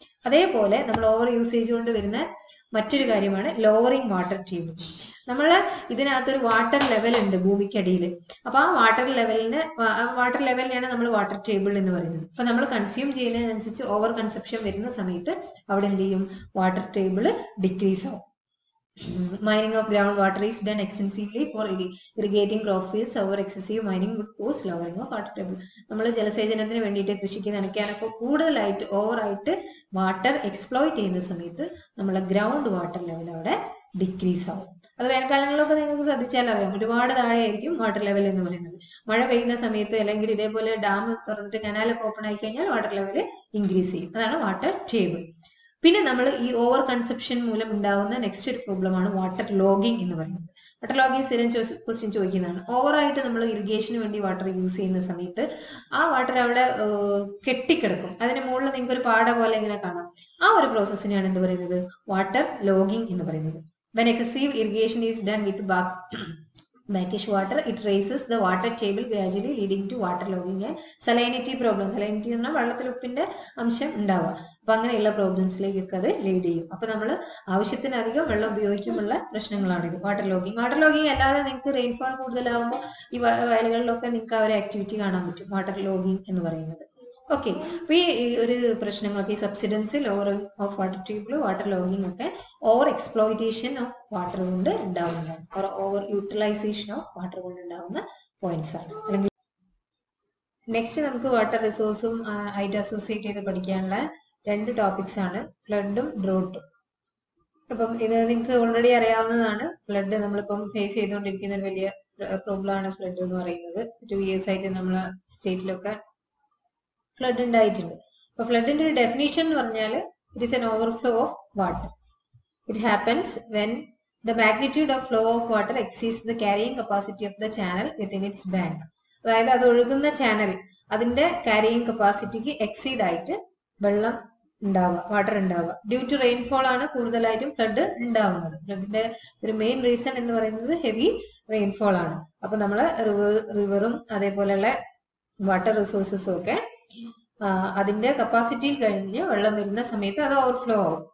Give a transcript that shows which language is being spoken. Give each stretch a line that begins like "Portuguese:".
Malayalam: അതേപോലെ നമ്മൾ over usage കൊണ്ട് വരുന്ന മറ്റൊരു കാര്യമാണ് ലോവറിങ് വാട്ടർ ടേബിൾ. നമ്മൾ ഇതിനകത്തൊരു വാട്ടർ ലെവൽ ഉണ്ട് ഭൂമിക്കടിയിൽ. അപ്പൊ ആ വാട്ടർ ലെവലിനെയാണ് നമ്മൾ വാട്ടർ ടേബിൾ എന്ന് പറയുന്നത്. അപ്പൊ നമ്മൾ കൺസ്യൂം ചെയ്യുന്നതിനനുസരിച്ച് ഓവർ കൺസപ്ഷൻ വരുന്ന സമയത്ത് അവിടെ എന്ത് ചെയ്യും? വാട്ടർ ടേബിൾ ഡിക്രീസ് ആവും.
English: Mining of groundwater is done extensively for irrigating crop fields. Over excessive mining would cause lowering of water table.
Malayalam: നമ്മൾ ജലസേചനത്തിന് വേണ്ടിയിട്ട് കൃഷിക്ക് നനയ്ക്കാനൊക്കെ കൂടുതലായിട്ട് ഓവറായിട്ട് വാട്ടർ എക്സ്പ്ലോയിറ്റ് ചെയ്യുന്ന സമയത്ത് നമ്മളെ ഗ്രൗണ്ട് വാട്ടർ ലെവൽ അവിടെ ഡിക്രീസ് ആവും. അത് വേനൽക്കാലങ്ങളിലൊക്കെ നിങ്ങൾക്ക് ശ്രദ്ധിച്ചാൽ അറിയാം, ഒരുപാട് താഴെയായിരിക്കും വാട്ടർ ലെവൽ എന്ന് പറയുന്നത്. മഴ പെയ്യുന്ന സമയത്ത് അല്ലെങ്കിൽ ഇതേപോലെ ഡാം തുറന്നിട്ട് കനാലൊക്കെ ഓപ്പൺ ആയി കഴിഞ്ഞാൽ വാട്ടർ ലെവൽ ഇൻക്രീസ് ചെയ്യും. അതാണ് വാട്ടർ ടേബിൾ. പിന്നെ നമ്മൾ ഈ ഓവർ കൺസപ്ഷൻ മൂലം ഉണ്ടാവുന്ന നെക്സ്റ്റ് ഒരു പ്രോബ്ലമാണ് വാട്ടർ ലോഗിങ് എന്ന് പറയുന്നത്. വാട്ടർ ലോഗിങ് സ്ഥിരം ക്വസ്റ്റ്യൻ ചോദിക്കുന്നതാണ്. ഓവറായിട്ട് നമ്മൾ ഇറിഗേഷന് വേണ്ടി വാട്ടർ യൂസ് ചെയ്യുന്ന സമയത്ത് ആ വാട്ടർ അവിടെ കെട്ടിക്കിടക്കും. അതിന് മുകളിൽ നിങ്ങൾക്ക് ഒരു പാട പോലെ ഇങ്ങനെ കാണാം. ആ ഒരു പ്രോസസ്സിനെയാണ് എന്ത് പറയുന്നത്? വാട്ടർ ലോഗിങ് എന്ന് പറയുന്നത്.
English: When excessive irrigation is done with brackish water, it raises the water table gradually, leading to water logging and salinity problems.
Malayalam: Salinity എന്ന് പറഞ്ഞാൽ വെള്ളത്തിൽ ഉപ്പിന്റെ അംശം ഉണ്ടാവുക. അപ്പൊ അങ്ങനെയുള്ള പ്രോബ്ലംസിലേക്കൊക്കെ അത് ലീഡ് ചെയ്യും. അപ്പൊ നമ്മൾ ആവശ്യത്തിനധികം വെള്ളം ഉപയോഗിക്കുമുള്ള പ്രശ്നങ്ങളാണിത് വാട്ടർ ലോഗിങ്. വാട്ടർ ലോഗിങ് അല്ലാതെ നിങ്ങൾക്ക് റെയിൻഫോൾ കൂടുതലാകുമ്പോൾ ഈ വയലുകളിലൊക്കെ നിങ്ങൾക്ക് ആ ഒരു ആക്ടിവിറ്റി കാണാൻ പറ്റും, വാട്ടർ ലോഗിങ് എന്ന് പറയുന്നത്. ഓക്കെ, അപ്പൊ ഈ ഒരു പ്രശ്നങ്ങളൊക്കെ ഈ subsidence, lowering of water table, water logging ഒക്കെ ഓവർ എക്സ്പ്ലോയിറ്റേഷൻ ഓഫ് വാട്ടർ കൊണ്ട് ഉണ്ടാവുന്നതാണ്. ഓവർ യൂട്ടിലൈസേഷൻ ഓഫ് വാട്ടർ കൊണ്ട് ഉണ്ടാവുന്ന പോയിന്റ്സ് ആണ്. അല്ലെങ്കിൽ നെക്സ്റ്റ് നമുക്ക് വാട്ടർ റിസോഴ്സും ആയിട്ട് അസോസിയേറ്റ് ചെയ്ത് പഠിക്കാനുള്ള 2 ടോപ്പിക്സ് ആണ്, ഫ്ലഡും ഡ്രോട്ടും. അപ്പം ഇത് നിങ്ങൾക്ക് ഓൾറെഡി അറിയാവുന്നതാണ്. ഫ്ലഡ് നമ്മളിപ്പം ഫേസ് ചെയ്തുകൊണ്ടിരിക്കുന്ന ഒരു വലിയ പ്രോബ്ലം ആണ് ഫ്ലഡ് എന്ന് പറയുന്നത്. 2 years ആയിട്ട് നമ്മളെ സ്റ്റേറ്റിലൊക്കെ ഫ്ലഡ് ഉണ്ടായിട്ടുണ്ട്. അപ്പൊ ഫ്ലഡിന്റെ ഒരു ഡെഫിനേഷൻ എന്ന് പറഞ്ഞാൽ
English: It is an overflow of water. It happens when the magnitude of flow of water exceeds the carrying capacity of the channel within its bank.
Malayalam: അതായത് അത് ഒഴുകുന്ന ചാനൽ അതിന്റെ ക്യാരിയിങ് കപ്പാസിറ്റിക്ക് എക്സീഡ് ആയിട്ട് വെള്ളം ഉണ്ടാവുക, വാട്ടർ ഉണ്ടാവുക. ഡ്യൂ ടു റെയിൻഫോൾ ആണ് കൂടുതലായിട്ടും ഫ്ലഡ് ഉണ്ടാവുന്നത്. ഫ്ലഡിന്റെ ഒരു മെയിൻ റീസൺ എന്ന് പറയുന്നത് ഹെവി റെയിൻഫോൾ ആണ്. അപ്പൊ നമ്മള് റിവറും അതേപോലെയുള്ള വാട്ടർ റിസോഴ്സസും ഒക്കെ അതിന്റെ കപ്പാസിറ്റി കഴിഞ്ഞ് വെള്ളം വരുന്ന സമയത്ത് അത് ഓവർഫ്ലോ ആവും.